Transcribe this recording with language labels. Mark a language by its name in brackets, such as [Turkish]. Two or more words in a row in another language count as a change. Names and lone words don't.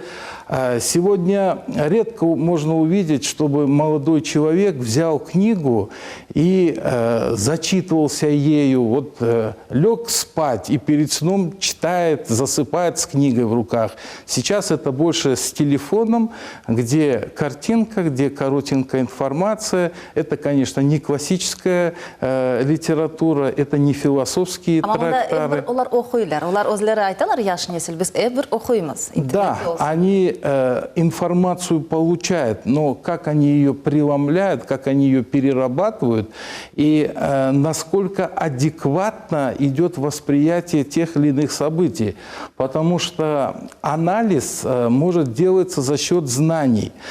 [Russian] Сегодня редко можно увидеть, чтобы молодой человек взял книгу и зачитывался ею, вот лег спать и перед сном читает, засыпает с книгой в руках. Сейчас это больше с телефоном, где картинка, где коротенькая информация. Это, конечно, не классическая литература, это не философские трактаты. [Crimean Tatar] Onlar okuylar, onlar özleri aytalar yaş nesil, biz bir okuyumuz. [Russian] Да, они информацию получают, но как они ее преломляют, как они ее перерабатывают и насколько адекватно идет восприятие тех или иных событий. Потому что анализ может делаться за счет знаний.